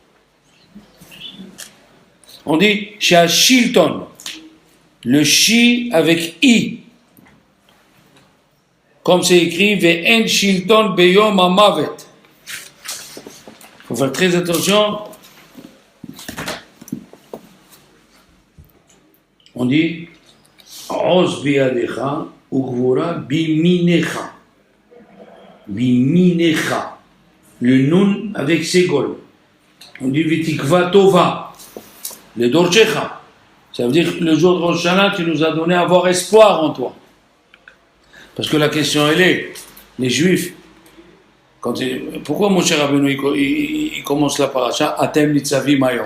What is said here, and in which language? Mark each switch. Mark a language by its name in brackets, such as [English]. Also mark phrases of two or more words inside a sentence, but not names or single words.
[French] On dit Shashilton, le Shi avec I. Comme c'est écrit, [Hebrew] ואין שלטון ביום המוות. [French] Il faut faire très attention. On dit [Hebrew] עוז בידך וגבורה בימינך. [French] Biminecha. Le nun avec Ségol. On dit [Hebrew] ותקווה טובה לדורשיך. [French] Ça veut dire que le jour de Rosh Hashanah, tu nous as donné à avoir espoir en toi. Parce que la question, elle est, les Juifs, pourquoi mon cher Rabbeinu, il commence la paracha, [Hebrew] אתם נצבים היום.